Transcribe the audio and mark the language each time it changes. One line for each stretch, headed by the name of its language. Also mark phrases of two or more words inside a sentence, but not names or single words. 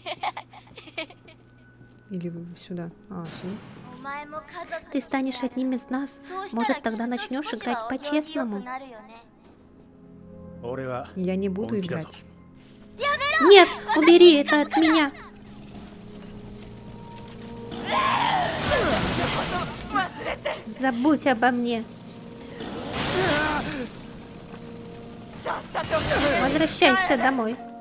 Russian: Или сюда? А, сюда. Ты станешь одним из нас. Может, тогда начнешь играть по-честному.
Japanese: 俺は
Russian: Я не буду
Japanese: 本気だぞ
Russian: играть. Нет, убери это от меня. Забудь обо мне. Возвращайся домой.